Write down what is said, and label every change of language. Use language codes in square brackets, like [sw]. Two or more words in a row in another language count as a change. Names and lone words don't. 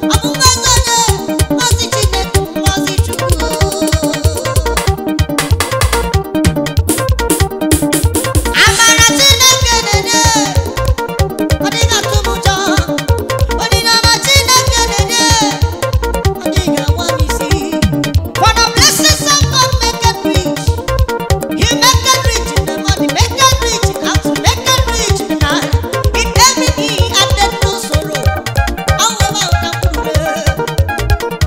[ig] Ọ bụ ngọzi onye, ngọzi Chineke, ngọzi Chukwu. Amara Chineke na-enye, ọ dịghị atụ m ụjọ. Onyinye ọma Chineke na-enye, ọ dịghị awa m isi. [en] For the blessings of God make it rich. He make it rich in the morning, make it rich in the afternoon, make it rich in the night. In everything, I take no sorrow. All over the world.